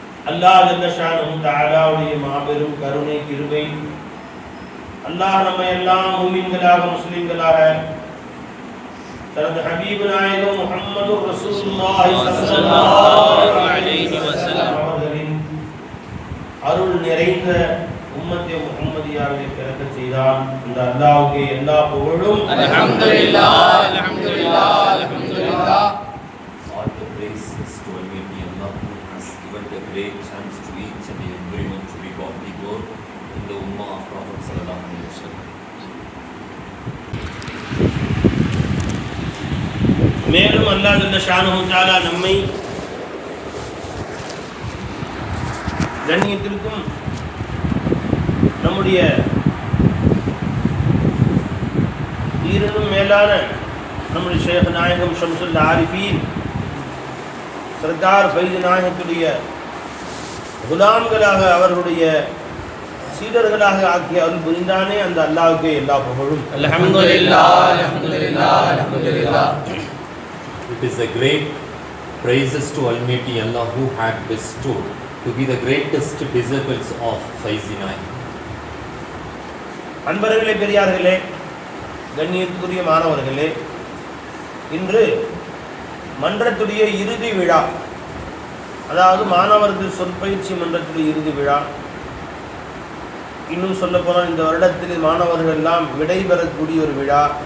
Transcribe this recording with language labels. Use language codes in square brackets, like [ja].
[ta] अल्लाह जल्ल शानहु तआला உடைய மாபெரும் கருணை கிருபை அல்லாஹ் நம்மை எல்லாம் முஃமின்களாக முஸ்லிம்களாக தனது ஹபீப் நாயகம் முஹம்மதுர் ரசூலுல்லாஹி ஸல்லல்லாஹு அலைஹி வஸல்லம் அவர்களின் அருள் நிறைந்த உம்மத்தே முஹம்மதியாவை பிறக்க செய்தான். இந்த அல்லாஹ்வுக்கு எல்லா புகழும் அல்ஹம்துலில்லாஹ் அல்ஹம்துலில்லாஹ் அல்ஹம்துலில்லாஹ். [en] All the praise is to Almighty Allah who has given the great chance to each and everyone to be godly born in the Ummah of Prophet sallallahu alaihi wasallam. [ta] மேலும் அல்லாஹ் ஜல்ல ஷானஹு தஆலா நம்மை கண்ணியத்திற்கும் நம்முடைய ஈரனும் மேலான நம்முடைய ஷேக் நாயகம் ஷம்சுல் ஆரிஃபீன் சர்தார் ஃபைஸ் நாயகத்துடைய குலாம்களாக அவர்களுடைய சீடர்களாக ஆக்கிய அருள் புரிந்தானே அந்த அல்லாஹ்வுக்கே எல்லா புகழும் அல்ஹம்துலில்லாஹ் அல்ஹம்துலில்லாஹ் அல்ஹம்துலில்லாஹ். [en] It is a great praises to Almighty Allah who had bestowed to be the greatest disciples of Faizinai. [ta] அன்பர்களே, பெரியார்களே, கண்ணியத்துக்குரிய மாணவர்களே, இன்று மன்றத்துடைய இறுதி விழா, அதாவது மாணவர்கள் சொற்பயிற்சி மன்றத்துடைய இறுதி விழா. இன்னும் சொல்லப்போனால் இந்த வருடத்தில் மாணவர்கள் எல்லாம் விடைபெறக்கூடிய ஒரு விழா.